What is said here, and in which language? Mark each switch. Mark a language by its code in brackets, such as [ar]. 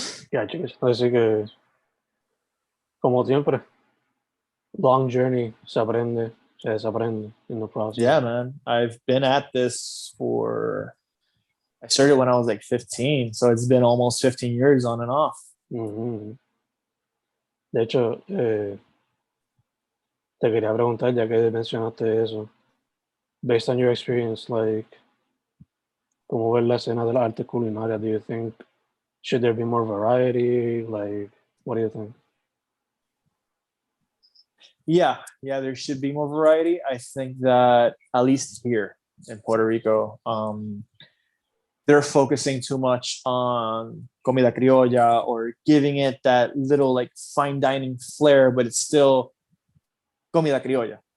[es] Yeah, chicos. Así que, como siempre, [en] long journey, [es] se aprende, se desaprende [en] in the process. Yeah, man. I've been at this I started when I was like 15, so it's been almost 15 years on and off. [es] De hecho, te quería preguntar, ya que mencionaste eso, [en] based on your experience, [es] like, ¿cómo ves la escena de las artes culinarias? [en] Do you think Should there be more variety? Like, what do you think? Yeah, there should be more variety. I think that at least here in Puerto Rico, they're focusing too much on comida criolla or giving it that little like fine dining flair, but it's still comida criolla.